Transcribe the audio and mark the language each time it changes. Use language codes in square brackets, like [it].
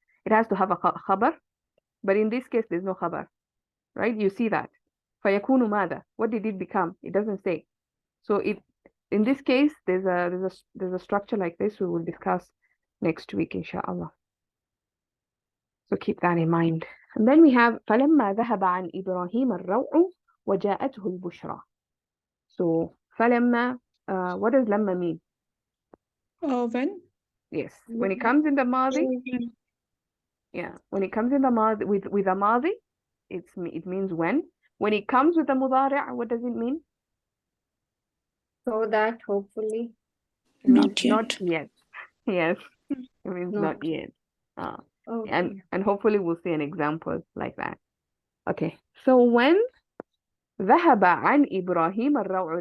[en] It has to have a khabar, but in this case there's no khabar, right? You see that. [ar] فَيَكُونُ ماذا? [en] What did it become? It doesn't say. So in this case there's a structure like this we will discuss next week inshallah. So keep that in mind. And then we have [ar] فَلَمَّا ذَهَبَ عَنْ إِبْرَاهِيمَ الرَّوْعُ وَجَاءَتْهُ الْبُشْرَى. [en] So فَلَمَّا, what does lamma mean? When? Yes, when it comes in the madi, yeah, when it comes in the madi with a madi, it means when. When it comes with the mudari', what does it mean? So that hopefully. It means Not yet. not yet. Yes, it means not yet. Okay. And hopefully we'll see an example like that. Okay, so when [ar] ذهب عن إبراهيم الروع.